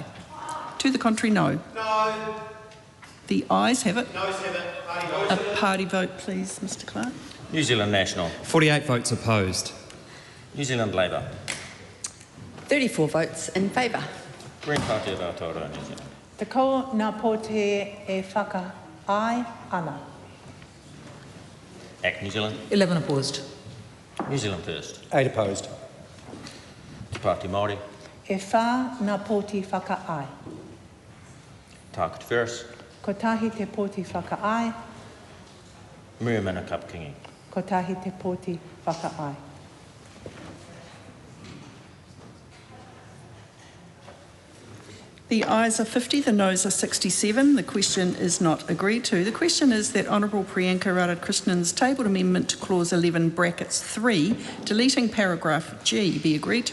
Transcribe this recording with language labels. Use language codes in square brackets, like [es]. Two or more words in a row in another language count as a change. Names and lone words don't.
[en] To the contrary, no. No. The ayes have it. Noes have it. A party vote, please, Mr Clark. New Zealand National. 48 votes opposed. New Zealand Labour. 34 votes in favour. Green Party of Aotearoa, New Zealand. [mi] Te ko ngā pōti e whakaai ana. [en] Act New Zealand. 11 opposed. New Zealand First. 8 opposed. Te Pāti Māori. [mi] E whā ngā pōti whakaai. Tāku Te Ferris. Ko tahi te pōti whakaai. Ria Manu Kapakingi. Ko tahi te pōti whakaai. [en] The ayes are 50, the noes are 67. The question is not agreed to. The question is that Honourable Priyanka Radhakrishnan's tabled amendment to clause 11 brackets 3, deleting paragraph G, be agreed to.